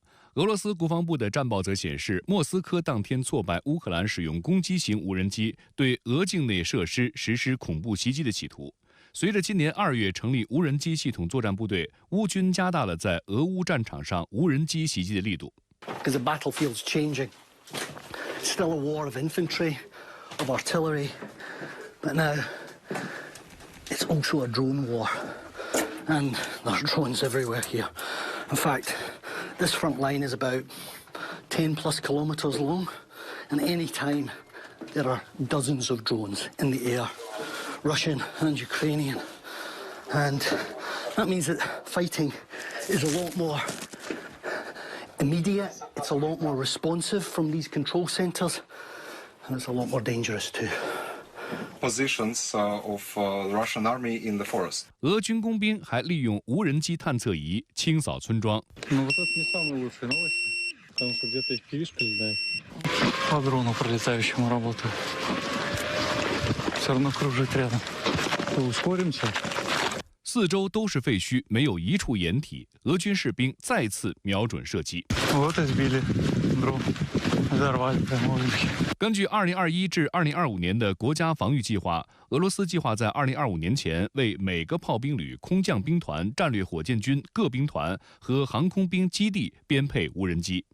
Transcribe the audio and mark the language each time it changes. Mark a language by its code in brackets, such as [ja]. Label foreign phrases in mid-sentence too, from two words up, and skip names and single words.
[zh] 俄罗斯国防部的战报则显示，莫斯科当天挫败乌克兰使用攻击型无人机对俄境内设施实施恐怖袭击的企图。随着今年2月成立无人机系统作战部队，乌军加大了在俄乌战场上无人机袭击的力度。 [en] Because the battlefield's changing. It's still a war of infantry, of artillery, but now it's also a drone war. And there's drones everywhere here. In fact, this front line is about 10 plus kilometers long, and any time there are dozens of drones in the air, Russian and Ukrainian. And That means that fighting is a lot more immediate, it's a lot more responsive from these control centres, and it's a lot more dangerous too. Positions of the Russian army in the forest. [zh] 俄军工兵还利用无人机探测仪清扫村庄。 [ru] По дрону пролетающему работаю. Все равно кружить рядом. Ускоримся. [zh] 四周都是废墟，没有一处掩体。俄军士兵再次瞄准射击。根据2021至2025年的国家防御计划，俄罗斯计划在2025年前为每个炮兵旅、空降兵团、战略火箭军各兵团和航空兵基地编配无人机。